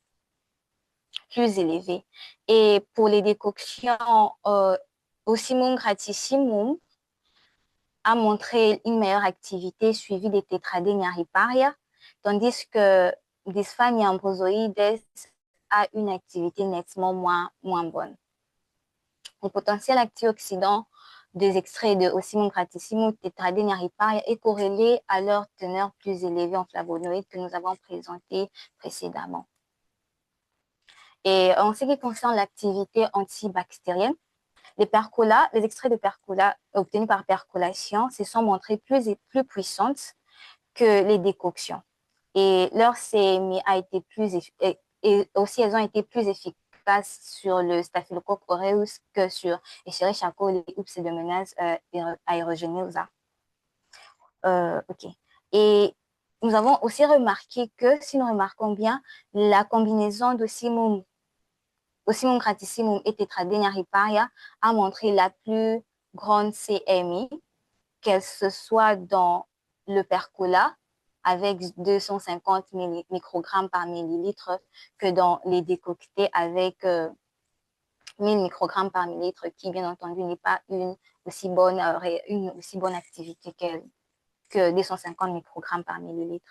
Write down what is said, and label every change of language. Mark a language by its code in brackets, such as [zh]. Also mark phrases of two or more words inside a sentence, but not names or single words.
[fr] Et pour les décoctions, Ocimum gratissimum a montré une meilleure activité suivie des Tetradenea riparia, tandis que Dysphania ambrosoides a une activité nettement moins bonne. Le potentiel antioxydant des extraits de Ocimum gratissimum Tetradenea riparia est corrélé à leur teneur plus élevée en flavonoïdes que nous avons présenté précédemment. Et en ce qui concerne l'activité antibactérienne, les extraits de percola obtenus par percolation se sont montrés plus puissantes que les décoctions. Et leur CMI a été et aussi elles ont été plus efficaces sur le Staphylococcus aureus que sur Escherichia coli ou Pseudomonas aeruginosa. Ok. Et nous avons aussi remarqué que, si nous remarquons bien, la combinaison d'Ocimum gratissimum et Tetradenea riparia a montré la plus grande CMI, qu'elle se soit dans le percola avec 250 microgrammes par millilitre que dans les décoctés avec 1000 microgrammes par millilitre, qui bien entendu n'est pas une aussi bonne activité que 250 microgrammes par millilitre.